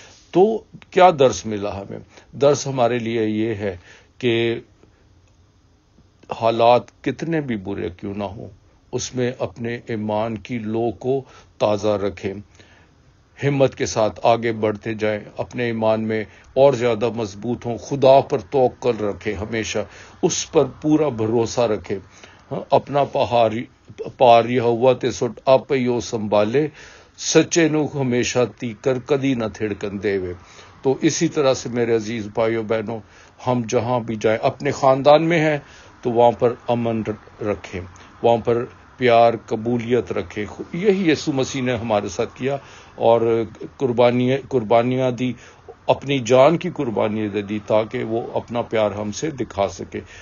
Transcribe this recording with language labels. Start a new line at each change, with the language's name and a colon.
Urdu: تو کیا درس ملا ہمیں؟ درس ہمارے لیے یہ ہے کہ حالات کتنے بھی برے کیوں نہ ہوں، اس میں اپنے ایمان کی لو کو تازہ رکھیں، ہمت کے ساتھ آگے بڑھتے جائیں، اپنے ایمان میں اور زیادہ مضبوط ہوں، خدا پر توکل رکھیں، ہمیشہ اس پر پورا بھروسہ رکھیں.
Punjabi: اپنا پار یہوہ تے سٹ آپ یو سنبھالے، سچے نو ہمیشہ تیکر کدی نہ تھڑکن دے وے.
Urdu: تو اسی طرح سے میرے عزیز بھائیوں بہنوں، ہم جہاں بھی جائیں، اپنے خاندان میں ہیں تو وہاں پر امن رکھیں، وہاں پر پیار قبولیت رکھیں. یہی یسوع مسیح نے ہمارے ساتھ کیا اور قربانیاں دی، اپنی جان کی قربانی دے دی تاکہ وہ اپنا پیار ہم سے دکھا سکے.